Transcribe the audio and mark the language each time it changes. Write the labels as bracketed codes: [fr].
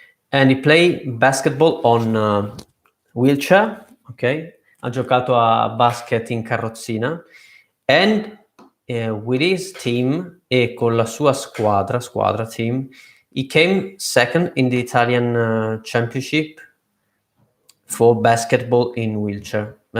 [en] And he played basketball on wheelchair, ok? [it] Ha giocato a basket in carrozzina. [en] And with his team [it] e con la sua squadra [en] team, he came second in the Italian championship for basketball in wheelchair.